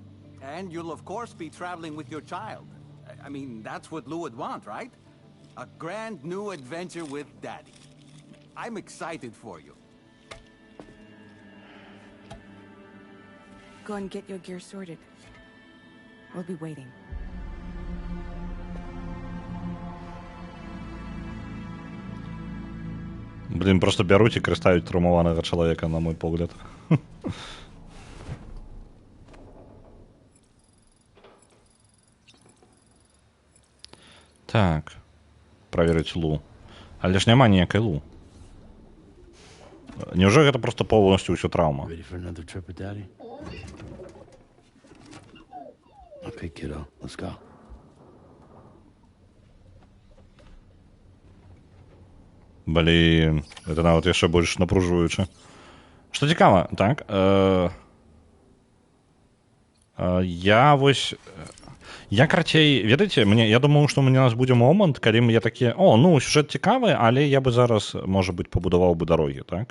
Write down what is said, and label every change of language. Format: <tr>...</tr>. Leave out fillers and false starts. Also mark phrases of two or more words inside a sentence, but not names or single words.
<en>And you'll of course be traveling with your child. I mean, that's what Lou would want, right? A grand new adventure with Daddy. I'm excited for you. Go and get your gear sorted. We'll be waiting.</en> <be>Блін, просто бяруць і карыстаюць траўмаванага чалавека, на мой погляд. Так, праверыць Лу. Але ж няма ніякай Лу. Няўжо гэта проста поўнасцю ўсё траўма?</be> <en>Ready for another trip with Daddy? Okay, kiddo, let's go.</en> <be>Блін, гэта нават яшчэ больш напружваюча. Што цікава, так? Я карацей, ведаеце, я думаю, што у нас будзе момант, калі я такі, сюжэт цікавы, але я бы зараз, можа быць, пабудаваў бы дарогі, так?</be>